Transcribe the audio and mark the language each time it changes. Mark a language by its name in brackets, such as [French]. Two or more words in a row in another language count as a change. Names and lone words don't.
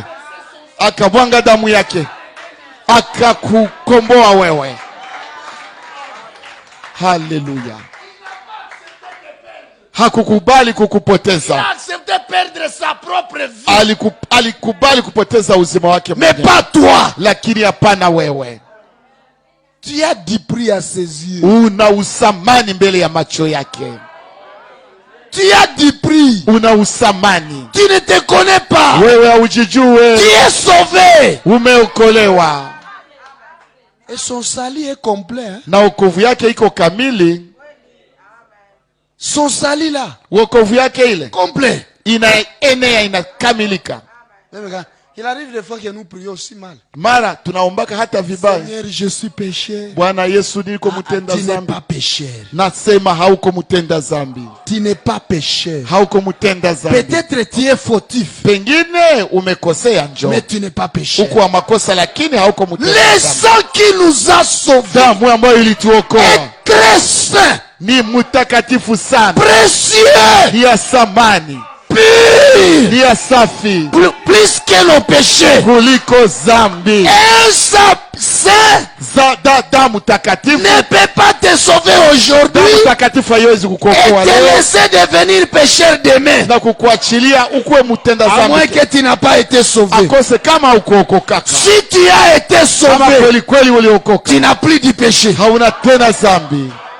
[Swahili] Akabwanga damu yake, akakukomboa wewe. Haleluya. Hakukubali kukupoteza. Alikubali kupoteza uzima wake mwenyewe. Lakini hapana wewe. [French] Tu as du prix à ses yeux. [Swahili] Una usamani mbele ya macho yake. [French] Tu as du prix. [Swahili] Una usamani. [French] Tu ne te connais pas. [Swahili] Wewe haujijue. [French] Tu es sauvé. [Swahili] Umeokolewa. [French] Et son salut est complet. Hein? [Swahili] Na wokovu yake iko kamili. [French] Son salut là. [Swahili] Wokovu yake ile [French] complet. [Swahili] Inaenea, inakamilika. [French] Il arrive des fois que nous prions aussi mal. [Swahili] Mara tunaombaka hata vibaya. [French] Seigneur, je suis pécheur. [Swahili] Bwana Yesu niko mutenda zambi. [French] Tu n'es pas pécheur. [Swahili] Nasema hauko mutenda zambi. [French] Tu n'es pas pécheur. [Swahili] Hauko mutenda zambi. [French] Peut-être tu es fautif. [Swahili] Pengine umekosea njo. [French] Mais tu n'es pas pécheur. [Swahili] Uko wa makosa lakini hauko mutenda zambi. [French] Le sang qui nous a sauvés. [Swahili] Damu ambayo ilituokoa. [French] Est très saint. [Swahili] Ni mutakatifu sana. [French] Précieux. [Swahili] Ya samani. [French] pur [Swahili] ni ya safi [French] plus que nos péchés. [Swahili] kuliko zambi. [French] Un saint [Swahili] Damu takatifu, [French] ne peut pas te sauver aujourd'hui [Swahili] damu takatifu haiwezi [French] et [Swahili] kukuokoa [French] te [Swahili] leo [French] laisser devenir pécheur demain. [Swahili] na kukuachilia ukuwe mtenda [French] À moins [Swahili] zambi [French] que tu n'as pas été sauvé. [Swahili] akose kama ukuokoka. [French] Si tu as été [Swahili] Kama [French] sauvé, [Swahili] kweli kweli uliokoka, [French] tu n'as plus du péché. [Swahili] hauna tena zambi.